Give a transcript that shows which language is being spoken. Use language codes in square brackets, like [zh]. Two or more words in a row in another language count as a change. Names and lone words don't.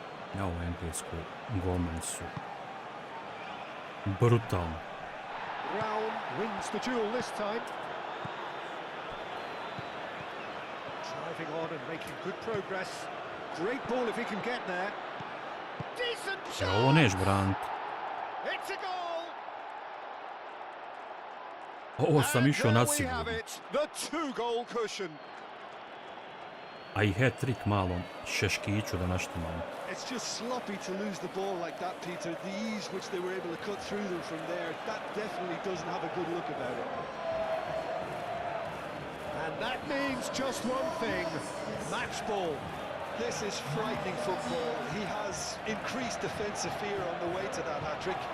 [bs] Ja, u Engleskoj golmani su brutalni. [en] Brown wins the duel this time. Driving on and making good progress. Great ball if he can get there. Decent [bs] Ja, ovo [en] shot! [bs] neš braniti. [en] It's a goal! [bs] Ovo sam išao [en] And [bs] na [en] there we have [bs] sigurno. [en] it, the two-goal cushion. [bs] A i hat-trick malom Šeškiću da naštimamo. [en] It's just sloppy to lose the ball like that, Peter. The ease which they were able to cut through them from there, that definitely doesn't have a good look about it. And that means just one thing, match ball. This is frightening football. He has increased defensive fear on the way to that hat-trick.